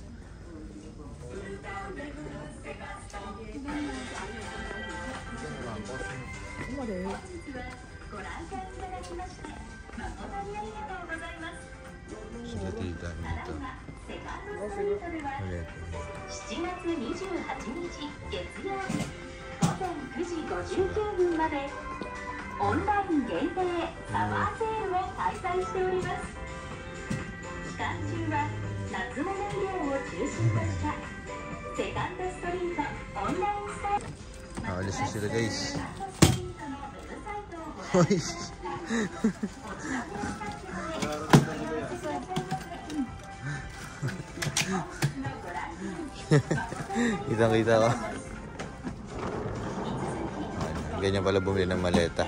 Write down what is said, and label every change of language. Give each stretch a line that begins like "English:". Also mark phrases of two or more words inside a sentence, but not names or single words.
Filipino: Sila tita dito. Ulit.
Japanese: 7 月28日月曜日午前9時59分までオンライン限定サマーセールを開催しております。期間中は夏物衣料を中心としたセカンドストリートオンラインスタイル
Filipino: Nakalis na sila guys. Hoy! Kitang-kita ko. Ganyan pala bumili ng maleta.